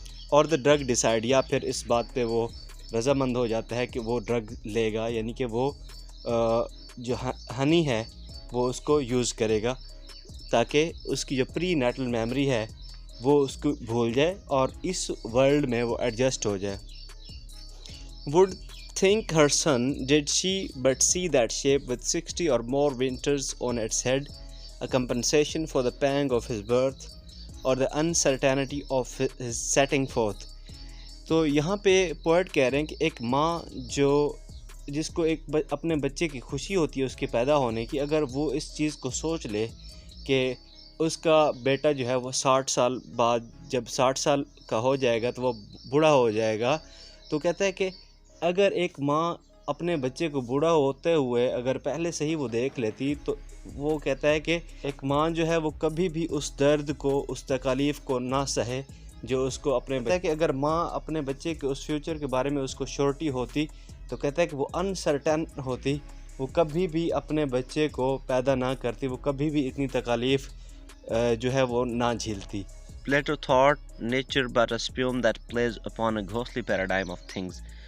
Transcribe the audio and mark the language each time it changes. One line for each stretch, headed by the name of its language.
Urdu: اور
English: the drug decide,
Urdu: یا پھر اس بات پہ وہ رضامند ہو جاتا ہے کہ وہ ڈرگ لے گا, یعنی کہ وہ جو ہنی ہے وہ اس کو یوز کرے گا تاکہ اس کی جو پری نیٹل میموری ہے وہ اس کو بھول جائے اور اس ورلڈ میں وہ ایڈجسٹ ہو جائے.
English: would think her son did she but see that shape with 60 or more winters on its head, a compensation for the pang of his birth or the uncertainty of his setting forth.
Urdu: تو یہاں پہ poet کہہ رہے ہیں کہ ایک ماں جس کو ایک اپنے بچے کی خوشی ہوتی ہے اس کے پیدا ہونے کی, اگر وہ اس چیز کو سوچ لے کہ اس کا بیٹا جو ہے وہ 60 سال بعد جب 60 سال کا ہو جائے گا تو وہ بوڑھا ہو جائے گا, تو کہتا ہے کہ اگر ایک ماں اپنے بچے کو بوڑھا ہوتے ہوئے اگر پہلے سے ہی وہ دیکھ لیتی تو وہ کہتا ہے کہ ایک ماں جو ہے وہ کبھی بھی اس درد کو اس تکالیف کو نہ سہے جو اس کو اپنے بچے کہ اگر ماں اپنے بچے کے اس فیوچر کے بارے میں اس کو شورٹی ہوتی تو کہتا ہے کہ وہ انسرٹن ہوتی، وہ کبھی بھی اپنے بچے کو پیدا نہ کرتی، وہ کبھی بھی اتنی تکالیف جو ہے وہ نہ جھیلتی.
English: Plato thought nature but a spume that plays upon a ghostly paradigm of things.